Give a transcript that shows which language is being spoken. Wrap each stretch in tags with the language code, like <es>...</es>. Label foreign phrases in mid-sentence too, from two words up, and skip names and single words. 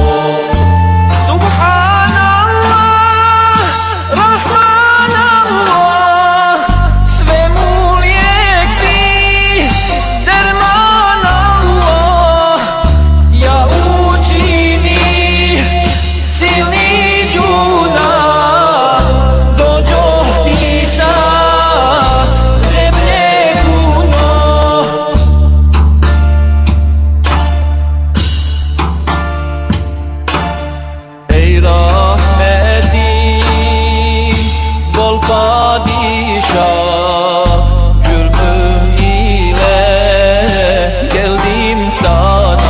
<ar>سبحان الله، رحمن الله,</ar> <bs>svemu lijek si, derman Allah. Ja učini silni junak, dođoh ti sa zemlje puno.</bs> <tr>Ej rahmeti bol padişah, cürmüm ile geldim sana.</tr>